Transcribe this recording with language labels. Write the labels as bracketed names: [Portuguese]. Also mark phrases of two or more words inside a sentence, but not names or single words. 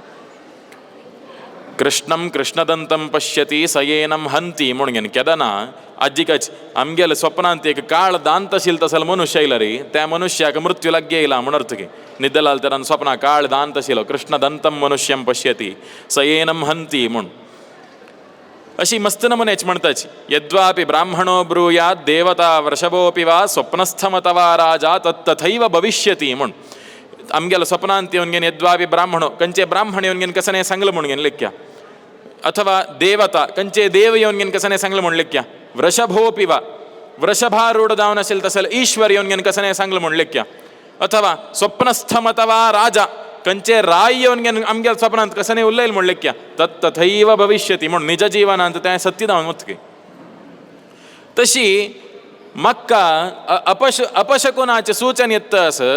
[Sanskrit] कृष्णम कृष्णदंतम पश्यती सयेनम हंती [Konkani] म्हूण घेन केदना आजीकच आमगेल स्वप्नांत एक काळ दांत आशिल्लो तसल मनुष्य आयला रे त्या मनुष्याक मृत्यू लागीं येयला म्हण अर्थ गे निद्दलाल तरान स्वप्ना काळ दांत आशिल्लो [Sanskrit] कृष्णदंतम मनुष्यम पश्यती सयेनम हंती [Konkani] म्हूण अशी मस्त नमनेच म्हणताची [Sanskrit] यद्वापि ब्राह्मणो ब्रूयात देवता वृषभोपि वा स्वप्नस्थमतवा राजा तत्तथैव [Konkani] भविष्यती म्हूण आमगेला स्वप्नांत येवन घेन [Sanskrit] यद्वापि ब्राह्मणो [Konkani] कंचे ब्राह्मण येवन घेन कसने सांगलं म्हूण घेन लेख्या अथवा देवता कंचे देव येवन घेन कसने सांगलं म्हूण लेख्या [Sanskrit] वृषभोपि वा [Konkani] वृषभारूढ जावन आशिल्लो तसल ईश्वर येवन घेन कसने सांगलं म्हूण लेख्या अथवा [Sanskrit] स्वप्नस्थमतवा राजा [Konkani] कंचे राय येवन घेन आमगेल्या स्वप्नांत कसने उरलेल म्हूण लेख्या [Sanskrit] तत्तथैव भविष्यती [Konkani] म्हूण निज जिवनांत तें सत्य जावन वतके तशी म्हाका अपशकुनाचें सूचन येता आसा